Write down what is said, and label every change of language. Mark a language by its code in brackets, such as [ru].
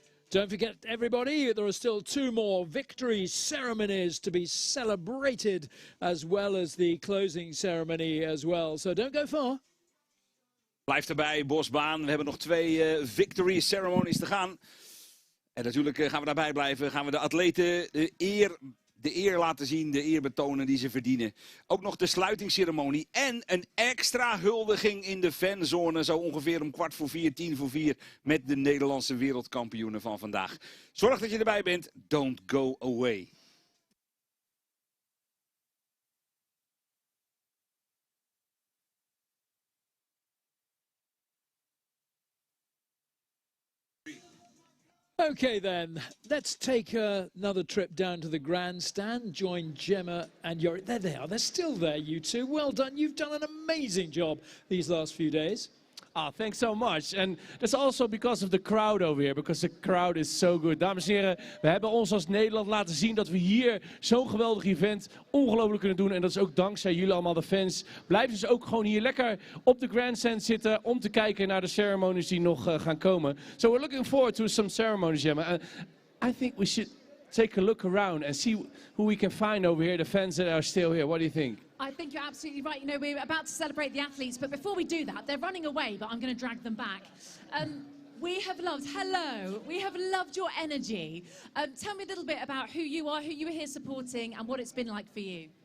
[en] Don't forget, everybody, there are still 2 more victory ceremonies to be celebrated, as well as the closing ceremony as well. So don't go far. [nl] Blijf erbij, Bosbaan. We hebben nog 2 victory ceremonies te gaan. En natuurlijk gaan we daarbij blijven. Gaan we de atleten de eer laten zien, de eer betonen die ze verdienen. Ook nog de sluitingsceremonie en een extra huldiging in de fanzone. Zo ongeveer om 3:45, 4:10 met de Nederlandse wereldkampioenen van vandaag. Zorg dat je erbij bent. [en] Don't go away. Okay then, let's take another trip down to the grandstand, join Gemma and Yori. There they are, they're still there, you two. Well done, you've done an amazing job these last few days. Ah, thanks so much. And that's also because of the crowd over here, because the crowd is so good. [nl] Dames en heren, we hebben ons als Nederland laten zien dat we hier zo'n geweldig event ongelooflijk kunnen doen. En dat is ook dankzij jullie allemaal, de fans. Blijf dus ook gewoon hier lekker op de grandstand zitten om te kijken naar de ceremonies die nog gaan komen. [en] So we're looking forward to some ceremonies, Gemma. I think we should take a look around and see who we can find over here, the fans that are still here. What do you think? I think you're absolutely right. You know, we're about to celebrate the athletes, but before we do that, they're running away, but I'm going to drag them back. We have loved your energy. Tell me a little bit about who you are, who you were here supporting, and what it's been like for you.